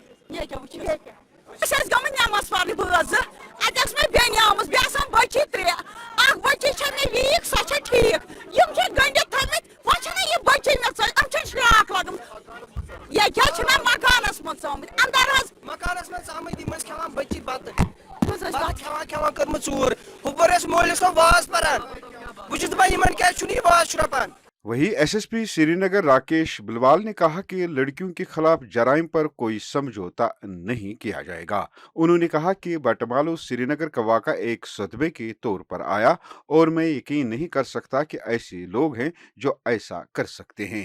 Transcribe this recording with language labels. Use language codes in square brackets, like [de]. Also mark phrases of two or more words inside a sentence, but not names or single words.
[ks] یہ کیا وچھس اس گمن نماز پڑھنے بٲژ اتس میں بیٚنہِ آمٕژ بیٚیہِ آسان بچی ترٛےٚ اکھ بچی چھےٚ مےٚ ویٖک سۄ چھےٚ ٹھیٖک یِم چھِ گٔنڈِتھ تھٲومٕتۍ وۄنۍ چھَنہ یہِ بچی مےٚ ژٔج یِم چھِ شراکھ لگٔمٕژ یہ کیٛاہ چھِ مےٚ مکانس منٛز ژامٕتۍ اندر حظ مکانس منٛز ژامٕتۍ یِم ٲسۍ کھٮ۪وان بچی بتہٕ بتہٕ کھٮ۪وان کٔرمٕژ ژوٗر ہُپٲرۍ ٲسۍ مٲلِس صٲب واز پران بہٕ چھُس دپان یِمن کیٛازِ چھُنہٕ یہِ واز شرٛوپان [hi] वहीं एसएसपी श्रीनगर राकेश बिलवाल ने कहा कि लड़कियों के खिलाफ जराइम पर कोई समझौता नहीं किया जाएगा। उन्होंने कहा कि बटमालू श्रीनगर का वाक़ा एक सदमे के तौर पर आया और मैं यकीन नहीं कर सकता कि ऐसे लोग हैं जो ऐसा कर सकते हैं।